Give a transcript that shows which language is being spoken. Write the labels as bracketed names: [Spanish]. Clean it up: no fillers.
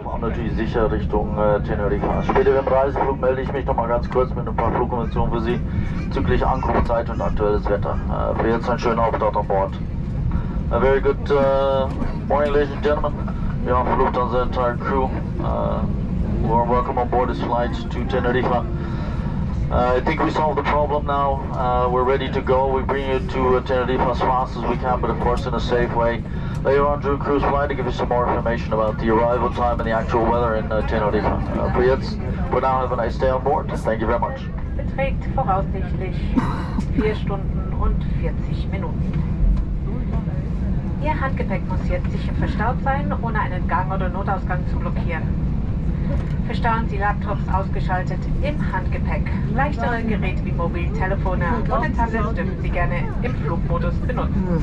[German] und natürlich sicher Richtung Tenerife. Später im Reiseflug melde ich mich noch mal ganz kurz mit ein paar Fluginformationen für Sie bezüglich Ankunftszeit und aktuelles Wetter. Für jetzt einen schönen Aufenthalt an Bord. [English] A very good morning, ladies and gentlemen. We are from Lufthansa entire crew. Warm welcome on board this flight to Tenerife. I think we solved the problem now. We're ready to go. We bring you to Tenerife as fast as we can, but of course in a safe way. Later on during cruise flight, I'll give you some more information about the arrival time and the actual weather in Tenerife. For now, have a nice day on board. Thank you very much. [German] Beträgt voraussichtlich 4 Stunden und 40 Minuten. Ihr Handgepäck muss jetzt sicher verstaut sein, ohne einen Gang oder Notausgang zu blockieren. Verstauen Sie Laptops ausgeschaltet im Handgepäck. Leichtere Geräte wie Mobiltelefone oder Tablets dürfen Sie gerne im Flugmodus benutzen.